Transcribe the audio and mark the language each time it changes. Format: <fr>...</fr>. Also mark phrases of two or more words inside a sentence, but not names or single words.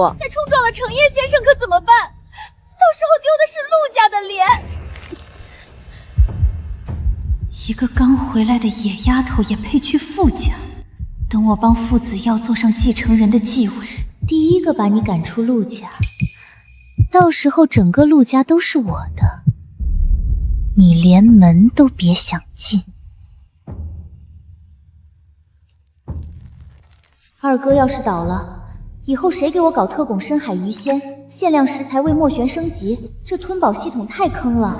<zh>她冲撞了程叶先生可怎么办？到时候丢的是陆家的脸。一个刚回来的野丫头也配去傅家？等我帮傅子耀坐上继承人的继位，第一个把你趕出陸家，到時候整個陸家都是我的，你連門都別想進。二哥要是倒了，以後誰給我搞特拱深海魚鮮，限量食材為墨玄升級，這吞寶系統太坑了。</zh>